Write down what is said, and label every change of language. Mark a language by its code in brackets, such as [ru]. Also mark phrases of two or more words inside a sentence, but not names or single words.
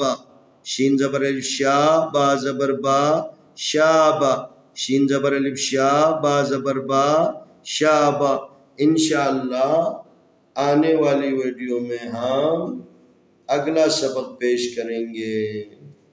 [ur] شین زبر الف شا، با زبر با، شاب۔ شین زبر الف شا، با زبر با، شاب۔ انشاءاللہ آنے والی ویڈیو میں ہم اگلا سبق پیش کریں گے۔